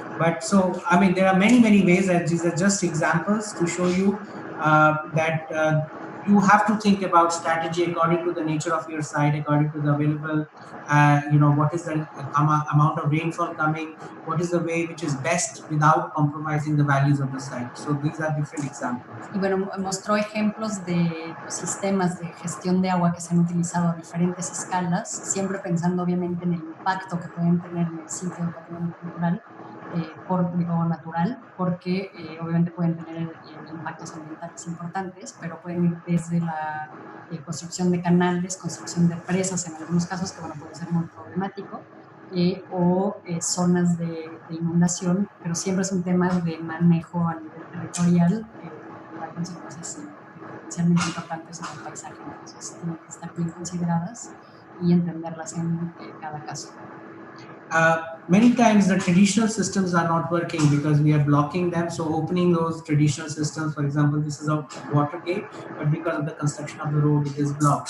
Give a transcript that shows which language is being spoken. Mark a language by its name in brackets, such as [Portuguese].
[English] But so, I mean, there are many ways, and these are just examples to show you that you have to think about strategy according to the nature of your site, according to the available, what is the amount of rainfall coming, what is the way which is best without compromising the values of the site. So these are different examples. [Spanish] Y bueno, mostró ejemplos de sistemas de gestión de agua que se han utilizado a diferentes escalas, siempre pensando obviamente en el impacto que pueden tener en el sitio de patrimonio cultural, natural, porque obviamente pueden tener impactos ambientales importantes, pero pueden ir desde la construcción de canales, construcción de presas en algunos casos, que bueno, puede ser muy problemático, o zonas de inundación, pero siempre es un tema de manejo a nivel territorial, hay consecuencias potencialmente importantes en el paisaje, entonces tienen que estar bien consideradas y entenderlas en cada caso. [English] Many times the traditional systems are not working because we are blocking them. So opening those traditional systems, for example, this is a water gate, but because of the construction of the road, it is blocked.